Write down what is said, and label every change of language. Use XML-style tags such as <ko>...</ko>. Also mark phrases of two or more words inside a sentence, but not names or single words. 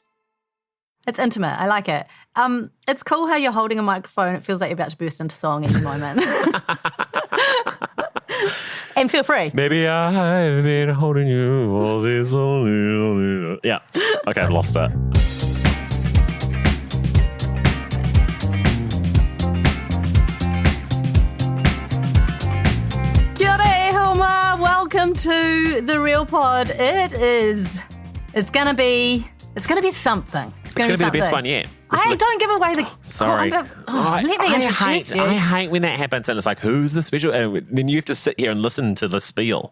<en>It's intimate. I like it. It's cool how you're holding a microphone. It feels like you're about to burst into song any moment. And feel free. Maybe I've been holding you all this lonely. Yeah. Okay, I've lost it.</en> <mi>Kia ora e Hilma.</mi> <en>Welcome to the Real Pod. It's gonna be something. It's going to be the best one yet. Don't give away the... Sorry. Let me introduce you. I hate when that happens and it's like, who's the special... And then you have to sit here and listen to the spiel.</en>